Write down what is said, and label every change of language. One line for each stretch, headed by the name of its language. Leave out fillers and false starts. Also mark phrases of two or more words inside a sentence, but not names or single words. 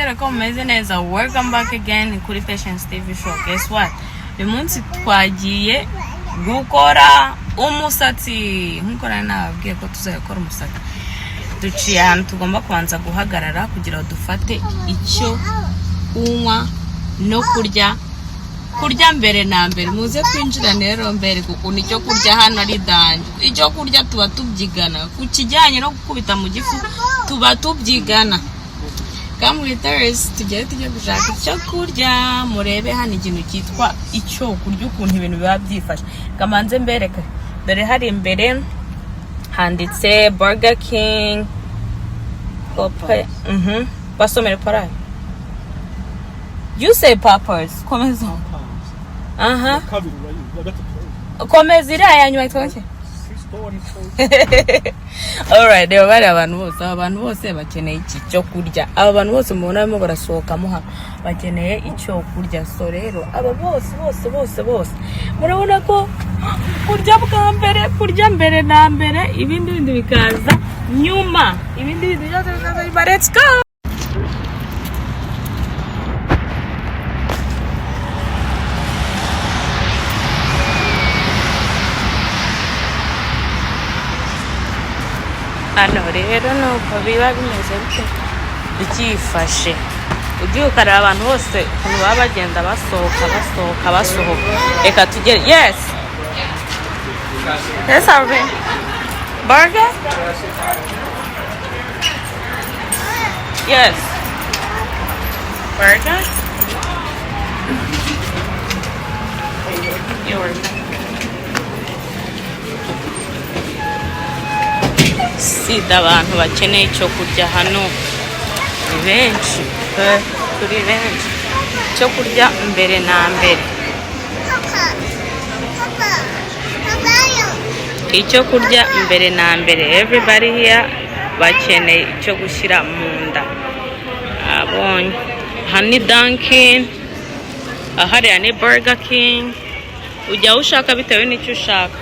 Kinyarwanda: nizere ko mumeze neza.
English: Welcome back again kuri Patience TV show. Guess what?
Kinyarwanda: Uyu munsi twagiye gukora umusatsi. Nkuko nababwiye ko tuzakora umusatsi. Duciye ahantu tugomba kubanza guhagarara kugira ngo dufate icyo kunywa no kurya mbere na mbere. Muze kwinjira rero mbere kuko nicyo kurya hano ari danje. Icyo kurya tuba tubyigana ku kijyanye no gukubita mu gifu, tuba tubyigana.
English: Come with us,
Kinyarwanda: tujye gushaka icyo kurya. Murebe hano ikintu cyitwa icyo kurya, ukuntu ibintu biba byifashe. Kamanze mbereka, dore hari imbere handitse Burger King. Basomere parayi.
English: You say Papas.
Kinyarwanda: Komeza. Komeza iriya yanyuma yitwa iki? Alright, reba bari abantu bose bakeneye iki cyo kurya. Aba bantu bose mubona barimo barasohokamo hano bakeneye icyo kurya. So rero aba bose murabona ko kurya bwa mbere, kurya mbere na mbere, ibindi bikaza nyuma. Ibindi byose bizaza.
English: Let's go.
Kinyarwanda: Hano rero nuko biba bimeze bite byifashe. Ugiye ukareba abantu bose ukuntu baba bagenda basohoka. Reka tugere.
English: Yes Arvin. Burger? Yes. Burger? Yours.
Kinyarwanda: Sida abantu bakeneye icyo kurya hano ni benshi, turi benshi. Icyo kurya mbere na mbere. Icyo kurya mbere na mbere.
English: Everybody here
Kinyarwanda: bakeneye icyo gushyira mu nda. Abonye hani Dunkin, ahariya ni Burger King. Ujya ushaka bitewe n'icyo ushaka.